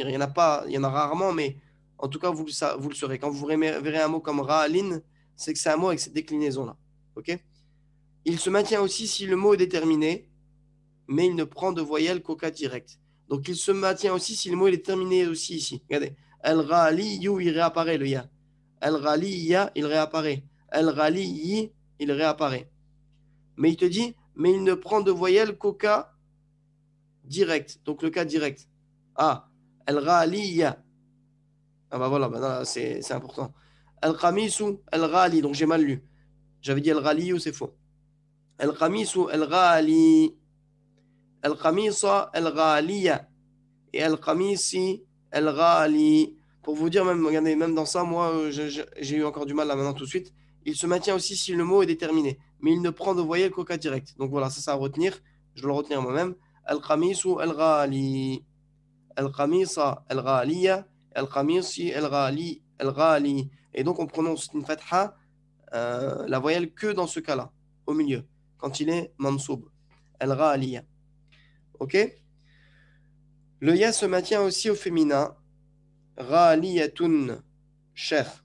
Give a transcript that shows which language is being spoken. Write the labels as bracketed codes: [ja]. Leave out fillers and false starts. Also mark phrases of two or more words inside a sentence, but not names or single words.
[fr] Il y en a pas, il y en a rarement, mais en tout cas, vous le saurez. Quand vous verrez un mot comme ra'alin, c'est que c'est un mot avec cette déclinaison-là. OK? Il se maintient aussi si le mot est déterminé, mais il ne prend de voyelle qu'au cas direct. Donc il se maintient aussi si le mot est déterminé aussi ici. Regardez. Al-Ghaliyu, il réapparaît le ya. Al-Ghaliya, il réapparaît. Al-Ghaliyi, il réapparaît. Mais il te dit, mais il ne prend de voyelle qu'au cas direct. Donc le cas direct. Ah, Al-Ghaliya. Ah bah voilà, bah là, c'est important. [ar] الخامس الغالي. [fr] Donc j'ai mal lu. J'avais dit Al-Ghaliyu, c'est faux. [ar] الخامس الغالي الخامس الغالي. Et الخامس الغالي. [fr] Pour vous dire, même, regardez, même dans ça, moi, j'ai eu encore du mal là maintenant tout de suite. Il se maintient aussi si le mot est déterminé, mais il ne prend de voyelle qu'au cas direct. Donc voilà, ça à retenir. Je dois le retenir moi-même. [ar] الخامس الغالي الخامس الغالي. الخامس الغالي الغالي. [fr] Et donc, on prononce une fatha, la voyelle que dans ce cas-là, au milieu, quand il est mansoub. Al-Ghaliya. OK? Le ya se maintient aussi au féminin. Ghaliyatun, cher.